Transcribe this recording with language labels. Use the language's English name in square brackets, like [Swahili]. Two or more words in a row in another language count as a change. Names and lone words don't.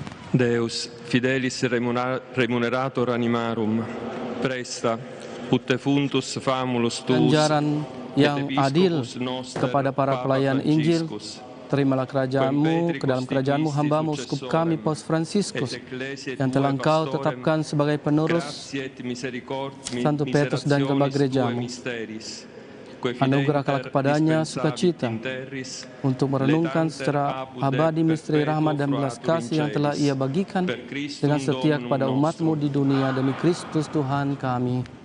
[Latin] Deus, fidelis remunerator animarum, presta, ut defuntus famulus tuus, [Indonesian] ganjaran yang adil kepada para pelayan Injil. Terimalah kerajaanmu, ke dalam kerajaanmu hambamu, uskup kami, Paus Fransiskus, yang telah engkau tetapkan sebagai penerus Santo Petrus dan kelembah gerejamu. Anugerahkanlah kepadanya sukacita untuk merenungkan secara abadi misteri rahmat dan belas kasih yang telah ia bagikan dengan setia kepada umat-Mu di dunia demi Kristus Tuhan kami.